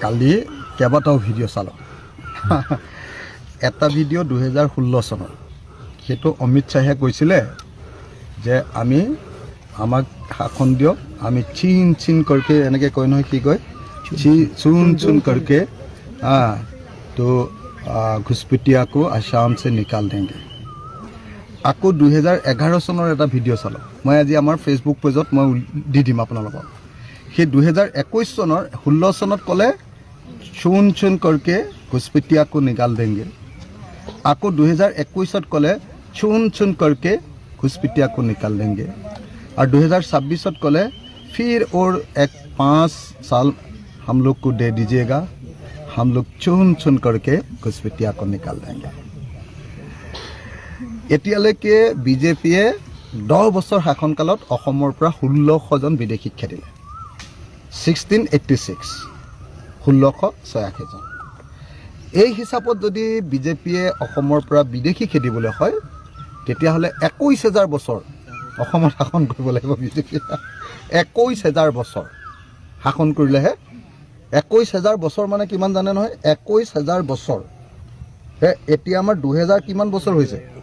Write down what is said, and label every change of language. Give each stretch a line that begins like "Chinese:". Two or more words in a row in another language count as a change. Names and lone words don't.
Assamese: কালি কেইবাটাও ভিডিঅ' চালোঁ এটা ভিডিঅ' 2016 চনৰ সেইটো অমিত শ্বাহে কৈছিলে যে আমাক শাসন দিয়ক আমি
Hindi: चिन चिन करके
Assamese: এনেকৈ কয় নহয় কি কয়
Hindi: चुन चुन करके तो घुसपैठिया को आसाम से निकाल देंगे
Assamese: আকৌ 2011 চনৰ এটা ভিডিঅ' চালোঁ মই আজি আমাৰ ফেচবুক পেজত মই দি দিম আপোনালোকক সেই 2021 চনৰ 16 চনত ক'লে
Hindi: चुन चुन करके घुसपैठिया को निकाल देंगे
Assamese: আকৌ 2021 ক'লে
Hindi: चुन चुन करके घुसपैठिया को निकाल देंगे और 2026 ক'লে फिर और 5 साल हम लोग को दे दीजिएगा हम लोग चुन चुन करके घुसपैठिया को निकाल देंगे
Assamese: এতিয়ালৈকে বিজেপিয়ে 10 বছৰ শাসনকালত অসমৰ পৰা 1600 জন বিদেশীক খেদিলে 1686 জন এই হিচাপত যদি বিজেপিয়ে অসমৰ পৰা বিদেশী খেদিবলৈ হয় তেতিয়াহ'লে 21000 বছৰ অসমত শাসন কৰিব লাগিব বিজেপিয়ে 21000 বছৰ শাসন কৰিলেহে 21000 বছৰ মানে কিমান জানে নহয় 21000 বছৰ এতিয়া আমাৰ 2000 কিমান বছৰ হৈছে